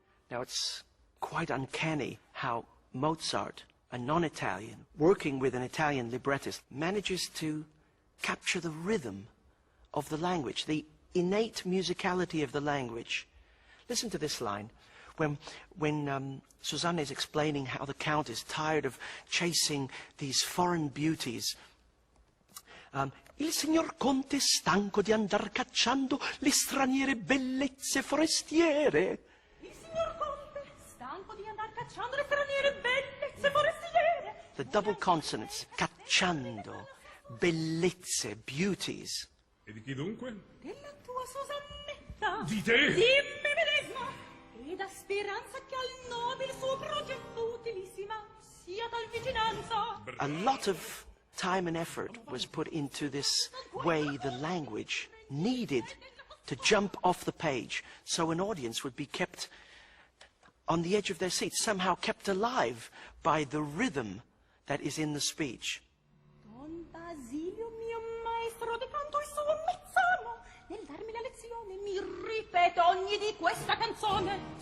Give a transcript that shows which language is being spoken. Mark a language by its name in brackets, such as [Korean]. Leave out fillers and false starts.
[English] Now, it's quite uncanny how Mozart, a non-Italian, working with an Italian librettist, manages to capture the rhythm of the language, the innate musicality of the language. Listen to this line. when Susanna is explaining how the Count is tired of chasing these foreign beauties. [Italian] Il signor Conte è stanco di andar cacciando le straniere bellezze forestiere. Il signor Conte è stanco di andar cacciando le straniere bellezze forestiere. The double consonants, cacciando, bellezze, beauties. E di chi dunque? Della tua Susannetta. Di te? Di me medesima. E da speranza che al nobile suo progetto utilissima sia tal vicinanza. [English] A lot of time and effort was put into this way the language needed to jump off the page so an audience would be kept on the edge of their seats, somehow kept alive by the rhythm that is in the speech. [Italian] Don Basilio, mio maestro di canto, il suo mezzano, nel darmi la lezione mi ripete ogni di questa canzone.